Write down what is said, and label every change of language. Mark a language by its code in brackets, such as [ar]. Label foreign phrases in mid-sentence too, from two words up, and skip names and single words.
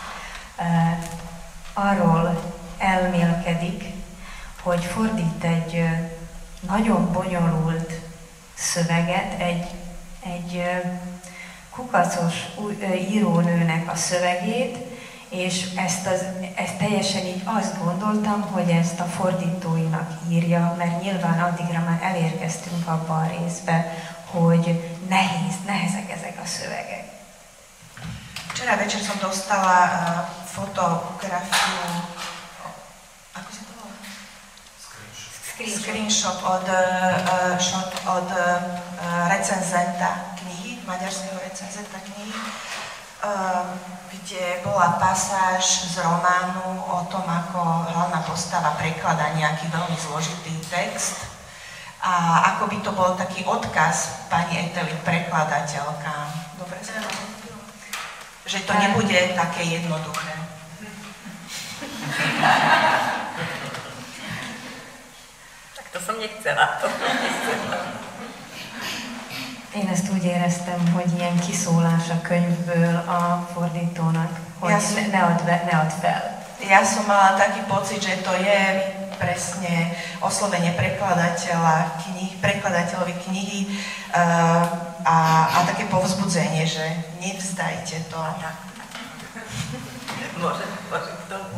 [hu] arról elmélkedik, hogy fordít egy nagyon bonyolult szöveget, egy kukacos írónőnek a szövegét, és ezt teljesen így azt gondoltam, hogy ezt a fordítóinak írja, mert nyilván addigra már elérkeztünk abba a részbe, hogy nehezek ezek a szövegek. [sk] Čo Včera večer som dostala fotografiu, ako sa to volá? Screenshot od recenzenta knihy, maďarského recenzenta knihy, kde bola pasáž z románu o tom, ako hlavná postava prekladá nejaký veľmi zložitý text a ako by to bol taký odkaz pani Eteli, prekladateľka. Dobre sa to povedala? Že to nebude také jednoduché. Tak to som nechcela. [hu] Én ezt úgy éreztem, hogy ilyen kiszólás a könyvből a fordítónak, hogy ne add fel. [sk] Ja som mala taký pocit, že to je presne oslovenie prekladateľovi knihy a také povzbudzenie, že nevzdajte to. Môžem k tomu.